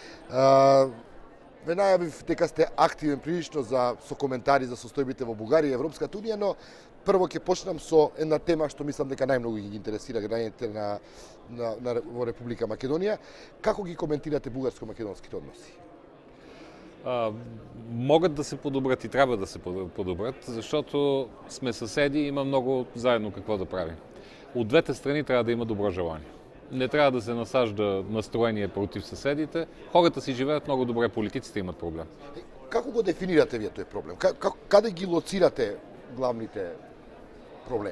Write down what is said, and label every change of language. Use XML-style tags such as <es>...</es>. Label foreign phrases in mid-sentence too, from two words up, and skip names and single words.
<mk>Ве најавив дека сте активен прилично со коментари за состојбите во Бугарија и Европската унија, но прво ќе почнам со една тема што мислам дека најмногу ги интересира граѓаните во Република Македонија. Како ги коментирате бугарско-македонските односи?</mk> <bg>Могат да се подобрат и треба да се подобрат, защото сме съседи и има много заедно какво да правим. От двете страни трябва да има добро желание. Не трябва да се насажда настроение против съседите. Хората си живеят много добре, политиците имат проблем.</bg> <mk>Како го дефинирате вие тој проблем? Каде ги лоцирате главните проблеми?</mk>